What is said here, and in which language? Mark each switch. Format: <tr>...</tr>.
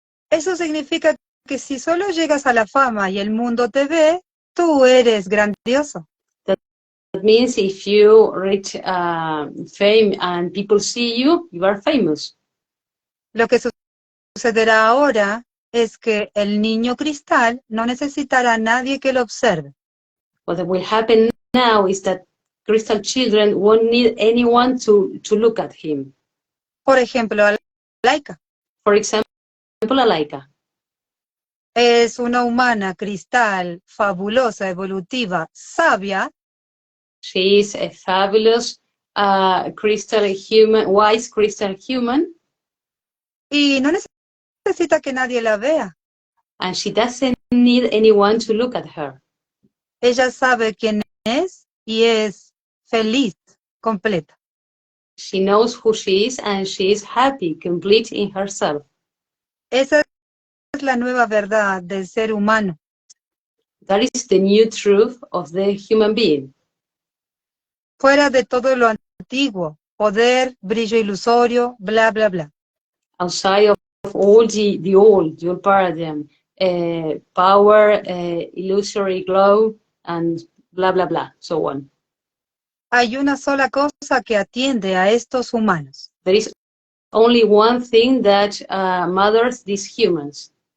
<es>Eso significa que si solo llegas a la fama y el mundo te ve, tú eres grandioso.</es> <en>That means if you reach fame and people see you, you are famous.</en> <es>Lo que sucederá ahora es que el niño cristal no necesitará a nadie que lo observe.</es> <en>What will happen now is that crystal children won't need anyone to look at him.</en> <es>Por ejemplo, Alhaikaha</es> <en>For example, Alhaikaha.</en> <es>es una humana cristal, fabulosa, evolutiva, sabia.</es> <en>She is a fabulous crystal human, wise crystal human.</en> <es>Y no necesita que nadie la vea.</es> <en>And she doesn't need anyone to look at her.</en> <es>Ella sabe quién es y es feliz, completa.</es> <en>She knows who she is and she is happy, complete in herself.</en> <es>Esa es la nueva verdad del ser humano.</es> <en>That is the new truth of the human being.</en> <es>Fuera de todo lo antiguo, poder, brillo ilusorio, bla, bla, bla.</es> <en>Outside of all the old paradigm, power, illusory glow, and blah, blah, blah, so on.</en> <es>Hay una sola cosa que atiende a estos humanos.</es> <en>There is only one thing that mothers these humans.</en>